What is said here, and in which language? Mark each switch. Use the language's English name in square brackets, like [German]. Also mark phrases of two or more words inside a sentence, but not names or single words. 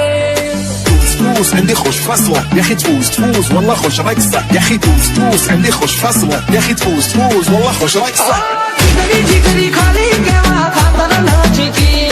[Arabic] تفوز عندي خوش فصلة يا اخي، تفوز والله خوش رقصة يا اخي، تفوز عندي خوش فصلة يا اخي، تفوز والله خوش رقصة. [Bhojpuri] जिगरी जिगरी खाली के वा खातर नाची की